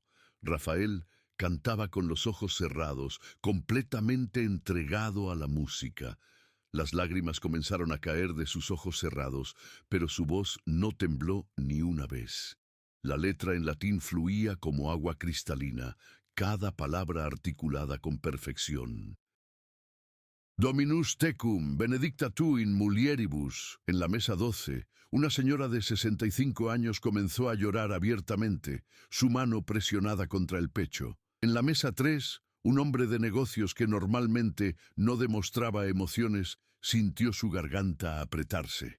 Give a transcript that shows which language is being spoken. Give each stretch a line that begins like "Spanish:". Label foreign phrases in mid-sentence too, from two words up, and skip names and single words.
Spanish: Rafael cantaba con los ojos cerrados, completamente entregado a la música. Las lágrimas comenzaron a caer de sus ojos cerrados, pero su voz no tembló ni una vez. La letra en latín fluía como agua cristalina, cada palabra articulada con perfección.
Latin: «Dominus tecum, benedicta tu in mulieribus».
Spanish: En la mesa 12, una señora de 65 años comenzó a llorar abiertamente, su mano presionada contra el pecho. En la mesa 3, un hombre de negocios que normalmente no demostraba emociones sintió su garganta apretarse.